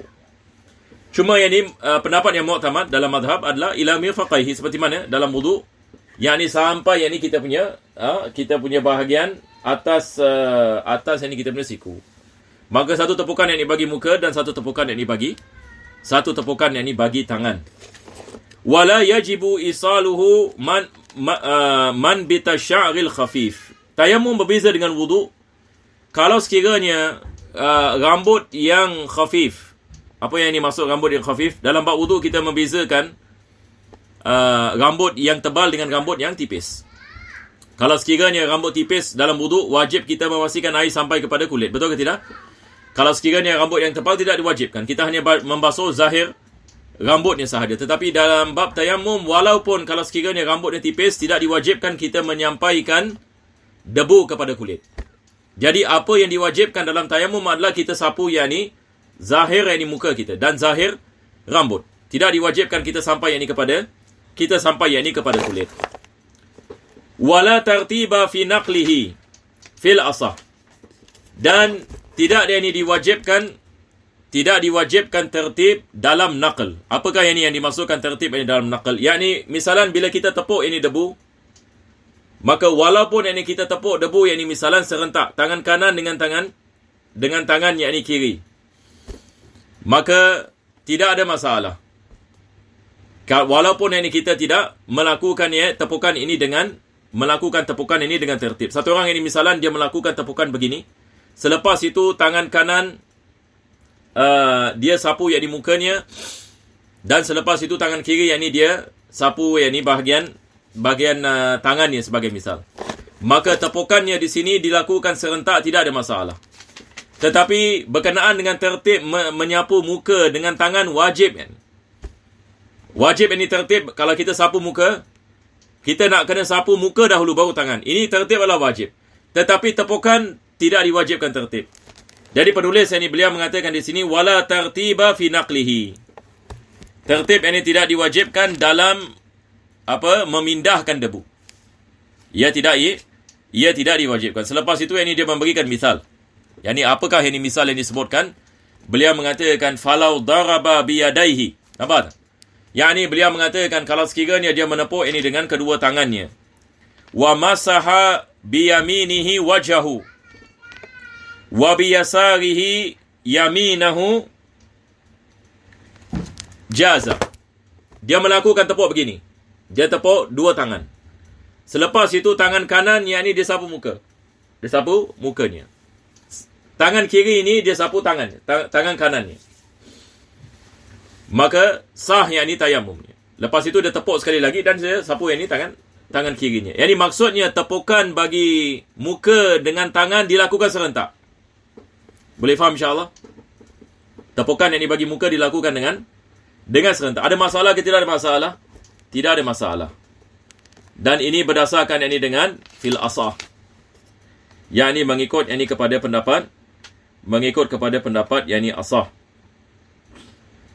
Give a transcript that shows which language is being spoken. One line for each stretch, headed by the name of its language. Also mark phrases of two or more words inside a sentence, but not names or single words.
Malay: Cuma yang ini pendapat yang mu'tamad dalam mazhab adalah
Arabic: إلى مرفقيه,
Malay: seperti mana dalam wudu, yakni sampai kita punya bahagian atas yang kita punya siku. Maka satu tepukan yang bagi muka dan satu tepukan yang bagi tangan.
Arabic: ولا يجب إيصاله منبت الشعر الخفيف.
Malay: Tayamum berbeza dengan wudu kalau sekiranya rambut yang khafif. Apa yang ini maksud rambut yang khafif? Dalam bab wudu kita membezakan rambut yang tebal dengan rambut yang tipis. Kalau sekiranya rambut tipis dalam wudu, wajib kita memastikan air sampai kepada kulit. Betul ke tidak? Kalau sekiranya rambut yang tebal tidak diwajibkan. Kita hanya membasuh zahir rambutnya sahaja. Tetapi dalam bab tayamum, walaupun kalau sekiranya rambutnya tipis, tidak diwajibkan kita menyampaikan debu kepada kulit. Jadi apa yang diwajibkan dalam tayamum adalah kita sapu yakni zahir yakni muka kita dan zahir rambut. Tidak diwajibkan kita sampai yakni kepada kulit.
Arabic: ولا ترتيب في نقله في الأصح.
Malay: Dan tidak diwajibkan tertib dalam naql. Apakah yang dimaksudkan tertib ini dalam naql? Yakni misalan bila kita tepuk ini debu, maka walaupun ini kita tepuk debu yakni misalan serentak tangan kanan dengan tangan yakni kiri, maka tidak ada masalah. Walaupun ini kita tidak melakukan tepukan ini dengan tertib. Satu orang ini misalan dia melakukan tepukan begini. Selepas itu tangan kanan dia sapu yakni mukanya, dan selepas itu tangan kiri yakni dia sapu yakni bahagian tangannya sebagai misal. Maka tepukannya di sini dilakukan serentak, tidak ada masalah. Tetapi berkenaan dengan tertib menyapu muka dengan tangan wajib kan. Wajib ini tertib. Kalau kita sapu muka, kita nak kena sapu muka dahulu baru tangan. Ini tertib adalah wajib. Tetapi tepukan tidak diwajibkan tertib. Jadi penulis ini beliau mengatakan di sini
Arabic: ولا ترتيب في نقله.
Malay: Tertib ini tidak diwajibkan dalam memindahkan debu. Ia tidak diwajibkan. Selepas itu ini dia memberikan misal. Yani apakah ini misal yang disebutkan? Beliau mengatakan
Arabic: فلو ضرب بيديه.
Malay: Nampak tak? Yani beliau mengatakan kalau sekiranya dia menepuk ini dengan kedua tangannya.
Arabic: ومسح بيمينه وجهه. وبيساره يمينه جاز.
Malay: Dia melakukan tepuk begini. Dia tepuk dua tangan. Selepas itu tangan kanan yakni dia sapu muka. Dia sapu mukanya. Tangan kiri ini dia sapu tangan kanannya. Maka sah yakni tayamumnya. Lepas itu dia tepuk sekali lagi dan dia sapu yakni tangan kirinya. Yani maksudnya tepukan bagi muka dengan tangan dilakukan serentak. Boleh faham
Arabic: إن شاء الله?
Malay: Tepukan yakni bagi muka dilakukan dengan serentak. Ada masalah ke tidak ada masalah? Tidak ada masalah. Dan ini berdasarkan yakni dengan
Arabic: في الأصح.
Malay: Yakni mengikut kepada pendapat yakni asah.